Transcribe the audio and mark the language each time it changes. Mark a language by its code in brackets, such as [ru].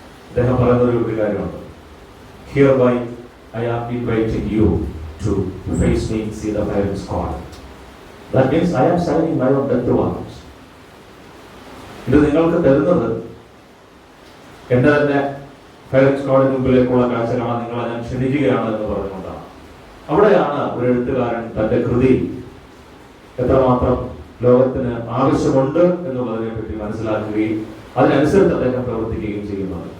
[ml] ഇദ്ദേഹം പറയുന്ന ഒരു കാര്യമുണ്ട്, [en] Hereby I am inviting you to face me, see the firing squad. That means I am signing my own death warrants. [ml] ഇത് നിങ്ങൾക്ക് തരുന്നത് എന്റെ തന്നെ ഫയറിംഗ് സ്ക്വാഡിന് മുമ്പിലേക്കുള്ള കാഴ്ച കാണാൻ നിങ്ങളെ ഞാൻ ക്ഷണിക്കുകയാണ് എന്ന് പറഞ്ഞുകൊണ്ടാണ്. അവിടെയാണ് ഒരു എഴുത്തുകാരൻ തന്റെ കൃതി എത്രമാത്രം ലോകത്തിന് ആവശ്യമുണ്ട് എന്നുള്ളതിനെ പറ്റി മനസ്സിലാക്കുകയും അതിനനുസരിച്ച് അദ്ദേഹം പ്രവർത്തിക്കുകയും ചെയ്യുന്നത്.